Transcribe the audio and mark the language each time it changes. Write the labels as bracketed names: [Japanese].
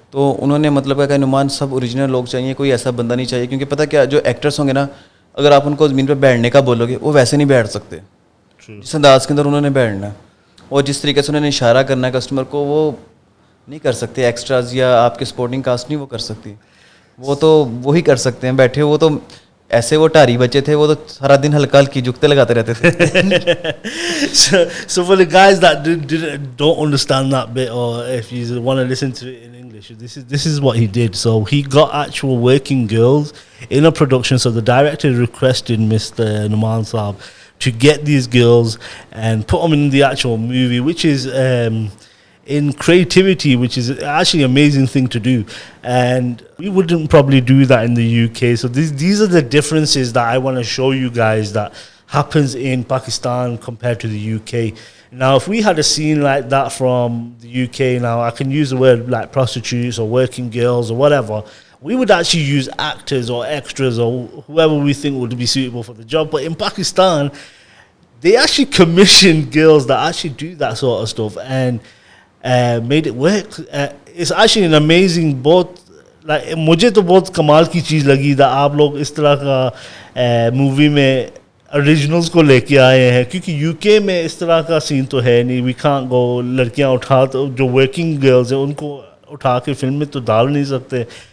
[Urdu] تو انہوں نے مطلب کہ نعمان سب اوریجنل لوگ چاہیے, کوئی ایسا بندہ نہیں چاہیے, کیونکہ پتہ کیا, جو ایکٹرس ہوں گے نا, اگر آپ ان کو زمین پہ بیٹھنے کا بولو گے وہ ویسے نہیں بیٹھ سکتے جس انداز کے اندر انہوں نے بیٹھنا ہے, اور جس طریقے سے انہوں نے اشارہ کرنا ہے کسٹمر کو, وہ نہیں کر سکتے. ایکسٹراز یا آپ کے سپورٹنگ کاسٹ نہیں وہ کر سکتی, وہ تو وہی کر سکتے ہیں بیٹھے. وہ تو ایسے وہ ٹاری بچے تھے, وہ تو سارا دن ہلکا ہلکی جھکتے لگاتے رہتے تھے. [English] So for the guys that don't understand that bit, or if you want to listen to it in English, this is what he did. So he got actual working girls in a production. So the director requested Mr. Numan Saab to get these girls and put them in the actual movie, which is in creativity, which is actually an amazing thing to do, and we wouldn't probably do that in the UK. So these are the differences that I want to show you guys that happens in Pakistan compared to the UK. Now if we had a scene like that from the UK, now I can use the word like prostitutes or working girls or whatever, we would actually use actors or extras or whoever we think would be suitable for the job. But in Pakistan, they actually commission girls that actually do that sort of stuff and made it work. It's actually an amazing, [Urdu] بہت like مجھے تو بہت کمال کی چیز لگی تھا آپ لوگ اس طرح کا مووی میں اوریجنلز کو لے کے آئے ہیں, کیونکہ یو کے میں اس طرح کا سین تو ہے نہیں. [English] we can't go, [Urdu] لڑکیاں اٹھا تو جو ورکنگ گرلز ہیں ان کو اٹھا کے فلم میں تو ڈال نہیں سکتے.